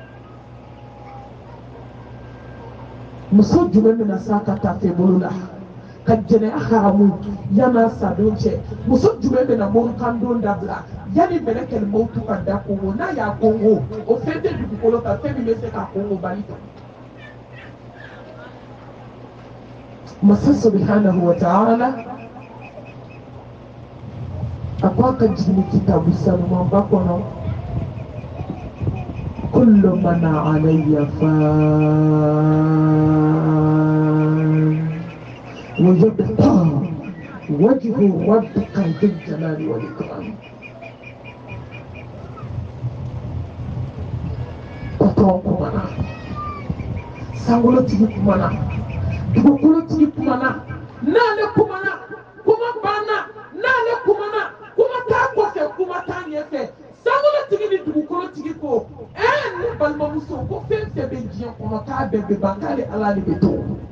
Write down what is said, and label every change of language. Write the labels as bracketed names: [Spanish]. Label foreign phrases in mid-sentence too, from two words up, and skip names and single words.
[Bambara] muso jumɛn bɛna s'a ka tafe bolo la ka jɛnɛ haramu yana sadon cɛ muso jumɛn bɛ na morikan don dabila yanni mɛlɛkɛl mawutu ka da kongo n'a y'a kongo o fɛn tɛ dugukolo kan fɛn min bɛ se ka kongo bali kɛ [Arabic] masa سبحانه وتعالى [Bambara] a ko a ka jigin kitabu sanumanba kɔnɔ [Arabic] كل من عليها فان ويبقى وجه ربك ذي الجلال والإكرام [Bambara] kumana sangolo tigi kumana dugukolo tigi kumana n'ale kumana kuma banna n'ale kumana kuma t'a kɔfɛ kuma t'a ɲɛfɛ sangolo tigi ni dugukolo tigi ko ne balimamuso ko fɛn fɛn bɛ diɲɛ kɔnɔ k'a bɛɛ bɛ ban k'ale ala de bɛ to